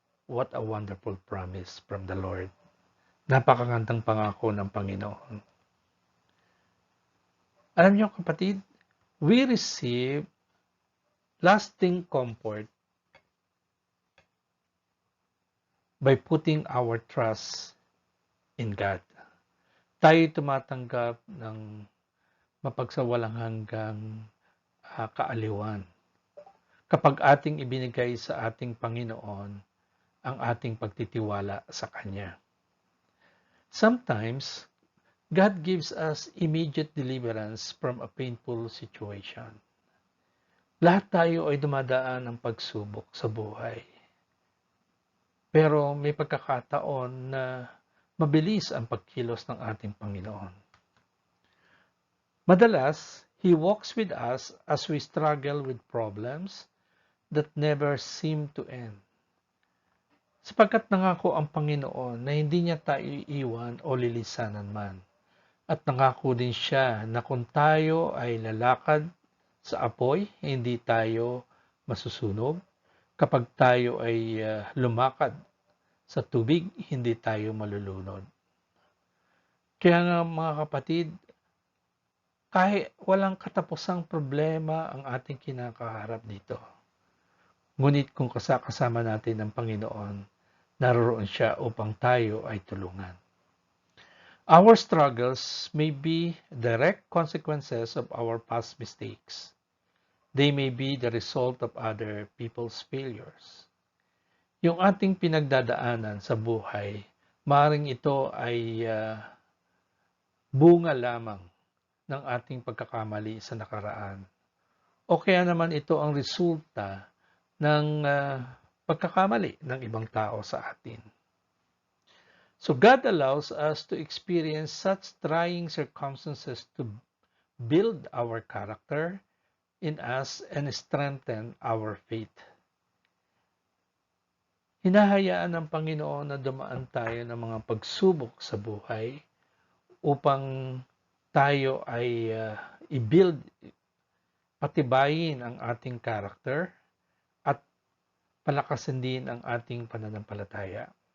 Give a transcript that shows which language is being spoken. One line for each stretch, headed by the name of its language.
English: What a wonderful promise from the Lord.
Filipino: Napakagandang pangako ng Panginoon. Alam niyo kapatid,
English: we receive lasting comfort by putting our trust in God.
Filipino: Tayo tumatanggap ng mapagsawalang hanggang kaaliwan kapag ating ibinigay sa ating Panginoon ang ating pagtitiwala sa Kanya.
English: Sometimes, God gives us immediate deliverance from a painful situation.
Filipino: Lahat tayo ay dumadaan ng pagsubok sa buhay. Pero may pagkakataon na mabilis ang pagkilos ng ating Panginoon. Madalas,
English: He walks with us as we struggle with problems that never seem to end.
Filipino: Sapagkat nangako ang Panginoon na hindi niya tayo iiwan o lilisanan man. At nangako din siya na kung tayo ay lalakad sa apoy, hindi tayo masusunog. Kapag tayo ay lumakad sa tubig, hindi tayo malulunod. Kaya nga mga kapatid, kahit walang katapusang problema ang ating kinakaharap dito. Ngunit kung kasama natin ang Panginoon, naroon siya upang tayo ay tulungan.
English: Our struggles may be direct consequences of our past mistakes. They may be the result of other people's failures.
Filipino: Yung ating pinagdadaanan sa buhay, maaaring ito ay bunga lamang ng ating pagkakamali sa nakaraan. O kaya naman ito ang resulta ng pagkakamali ng ibang tao sa atin.
English: So God allows us to experience such trying circumstances to build our character in us and strengthen our faith.
Filipino: Hinahayaan ng Panginoon na dumaan tayo ng mga pagsubok sa buhay upang tayo ay i-build, patibayin ang ating character at palakasin din ang ating pananampalataya.